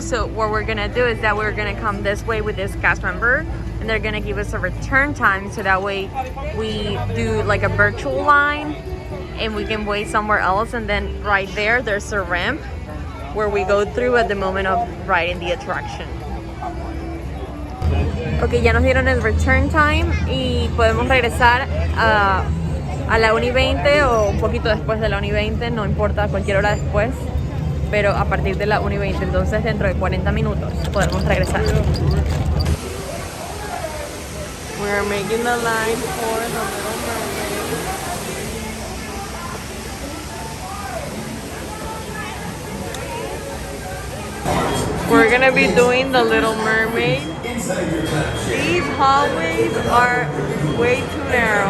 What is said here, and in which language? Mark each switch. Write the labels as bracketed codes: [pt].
[en] So what we're gonna do is that we're gonna come this way with this cast member, and they're gonna give us a return time, so that way we do like a virtual line and we can wait somewhere else. And then right there's a ramp where we go through at the moment of riding the attraction. [es] Ok, ya nos dieron el return time y podemos regresar a la 1:20 o un poquito después de la 1:20, no importa, cualquier hora después, pero a partir de la 1:20, entonces dentro de 40 minutos podemos regresar. [en] We're making the line for the Little Mermaid. We're gonna be doing the Little Mermaid. These hallways are way too narrow.